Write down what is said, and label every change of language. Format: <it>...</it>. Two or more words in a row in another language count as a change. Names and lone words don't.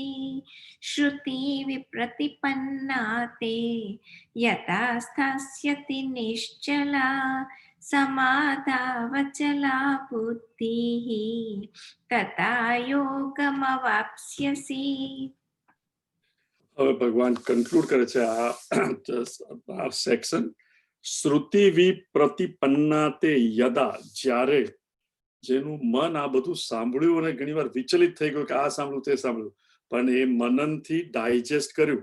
<sa>श्रुति विप्रतिपन्ना ते, यदा स्थास्यति निश्चला, समाधावचला बुद्धिः, तदा योगमवाप्स्यसि.</sa> <gu>હવે ભગવાન કન્ક્લુડ કરે છે આ સેક્શન.</gu> <sa>શ્રુતિ વિપ્રતિપન્ના તે યદા,</sa> <gu>જ્યારે, જેનું મન આ બધું સાંભળ્યું અને ઘણીવાર વિચલિત થઈ ગયું કે આ સાંભળ્યું તે સાંભળ્યું, પણ એ મનનથી ડાયજેસ્ટ કર્યું.</gu>